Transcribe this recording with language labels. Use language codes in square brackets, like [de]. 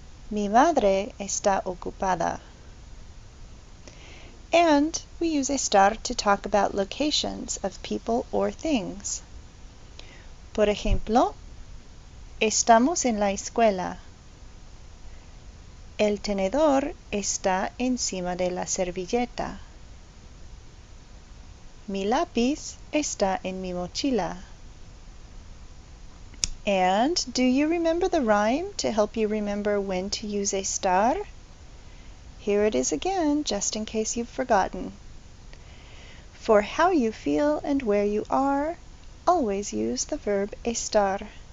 [es] Mi madre está ocupada. [en] And we use estar to talk about locations of people or things. [es] Por ejemplo, estamos en la escuela. El tenedor está encima de la servilleta. Mi lápiz está en mi mochila. [en] And do you remember the rhyme to help you remember when to use estar? Here it is again, just in case you've forgotten. For how you feel and where you are, always use the verb estar.